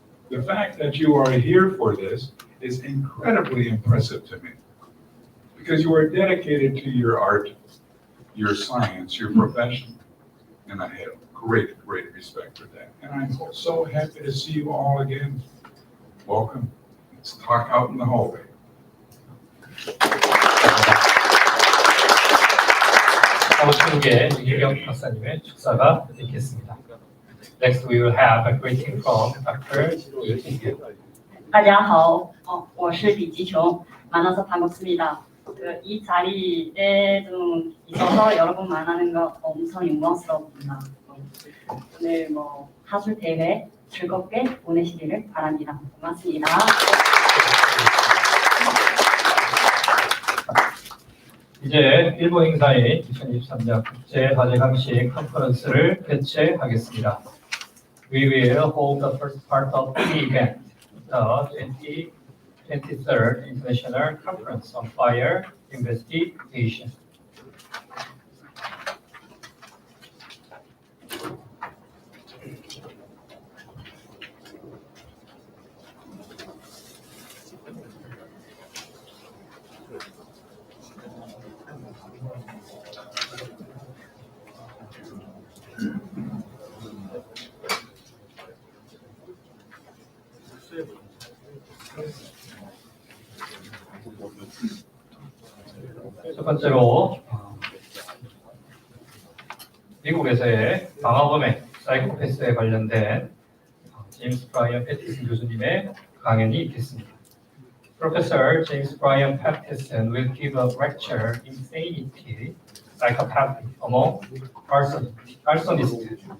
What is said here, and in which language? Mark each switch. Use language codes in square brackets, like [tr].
[en] The fact that you are here for this is incredibly impressive to me, because you are dedicated to your art, your science, your profession, and I have great respect for that. And I'm so happy to see you all again. Welcome. Let's talk out in the hallway. [ko] 사무총계 유기경 박사님의 축사가 있겠습니다. [en] Next, we will have a greeting from Dr. [ko] 이기경. [zh] 大家好，我是李吉琼， [ko] 만나서 반갑습니다. 이 자리에 좀 있어서 여러분 만나는 거 엄청 영광스럽습니다. 오늘 하술 대회 즐겁게 보내시기를 바랍니다. 고맙습니다. 이제 일본 행사인 2023년 국제 화재감식 컨퍼런스를 개최하겠습니다. [en] We will hold the first part of the event, the 23rd International Conference on Fire Investigation. [ko] 첫 번째로 미국에서의 방화범의 사이코패스에 관련된 제임스 브라이언 패티슨 교수님의 강연이 있겠습니다. [en] Professor James Bryan Patterson will give a lecture Insanity, Psychopathy among arsonists.